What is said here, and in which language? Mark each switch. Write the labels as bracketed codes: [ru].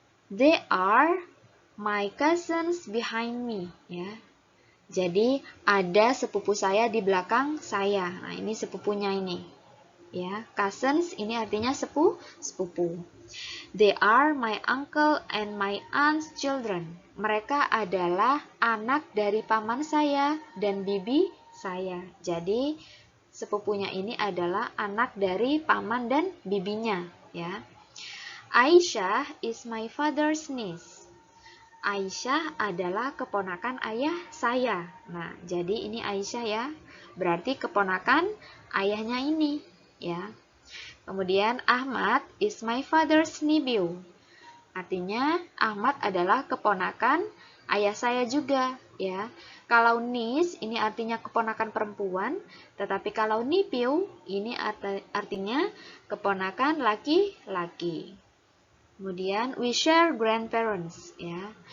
[en] They are my cousins behind me, ya. [id] Jadi ada sepupu saya di belakang saya. Nah, ini sepupunya ini. Ya, cousins ini artinya sepupu. [en] They are my uncle and my aunt's children. [id] Mereka adalah anak dari paman saya dan bibi saya. Jadi sepupunya ini adalah anak dari paman dan bibinya, ya. [en] Aisyah is my father's niece. [id] Aisyah adalah keponakan ayah saya. Nah, jadi ini Aisyah ya. Berarti keponakan ayahnya ini, ya. Kemudian [en] Ahmad is my father's nephew. [id] Artinya Ahmad adalah keponakan ayah saya juga, ya. Kalau niece ini artinya keponakan perempuan, tetapi kalau nephew ini artinya keponakan laki-laki. Kemudian [en] we share grandparents, ya.